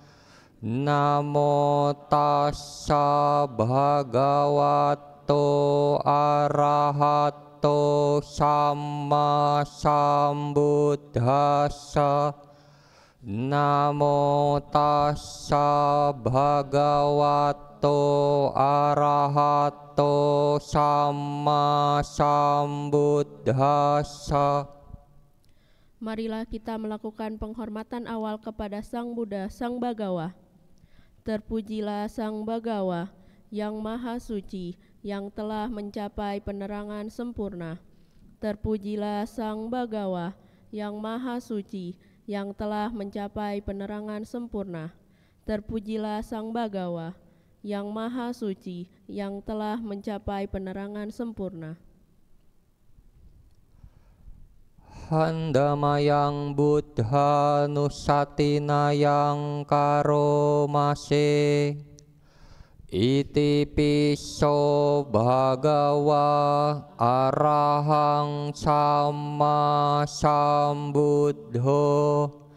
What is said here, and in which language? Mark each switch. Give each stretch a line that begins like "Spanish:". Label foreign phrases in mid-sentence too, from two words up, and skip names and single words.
Pali: Namo tassa bhagavato arahato samma sambuddhassa. Namo tassa bhagavato arahato samma sambuddhassa.
Indonesian: Marilah kita melakukan penghormatan awal kepada Sang Buddha, Sang Bagawa. Terpujilah Sang Bagawa yang Maha Suci, yang telah mencapai penerangan sempurna. Terpujilah Sang Bagawa yang Maha Suci, yang telah mencapai penerangan sempurna. Terpujilah Sang Bagawa yang Maha Suci, yang telah mencapai penerangan sempurna.
Pali: Handamayang buddha nusatinayang karomase. Iti piso bhagawa arahang samma sambuddho.